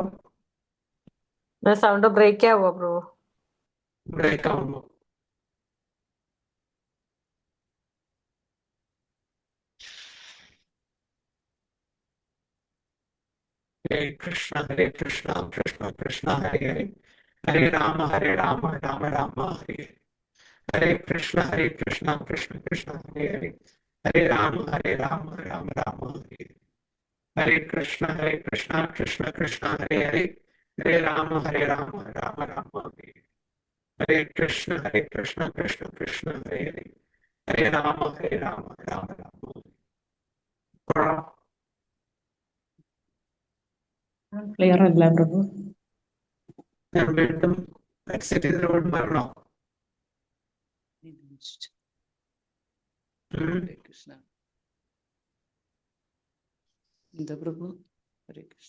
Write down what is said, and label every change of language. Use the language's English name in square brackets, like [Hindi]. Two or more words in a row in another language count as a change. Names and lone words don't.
[English] sound break [Malayalam] ആവോ പ്രഭു? ബ്രേക്ക് ആവുന്നു. [Sanskrit] ഹരേ കൃഷ്ണ കൃഷ്ണ കൃഷ്ണ ഹരേ ഹരേ, ഹരേ രാമ രാമ രാമ ഹരേ ഹരേ. ഹരേ കൃഷ്ണ കൃഷ്ണ ഹരേ ഹരേ, ഹരേ രാമ രാമ രാമ ഹരേ ഹരേ. ഹരേ കൃഷ്ണ കൃഷ്ണ ഹരേ ഹരേ, ഹരേ രാമ രാമ രാമ ഹരേ ഹരേ. ഹരേ കൃഷ്ണ കൃഷ്ണ ഹരേ ഹരേ, ഹരേ രാമ രാമ രാമ ഹരേ. [Malayalam] കൊള്ളാം. ക്ലിയർ അല്ല പ്രഭു. ഞാൻ വീണ്ടും എക്സിറ്റ് ചെയ്തിട്ട് വരണോ? [Sanskrit] ഹരേ കൃഷ്ണ. [Malayalam] എന്താ പ്രഭു? [Sanskrit] ഹരേ കൃഷ്ണ.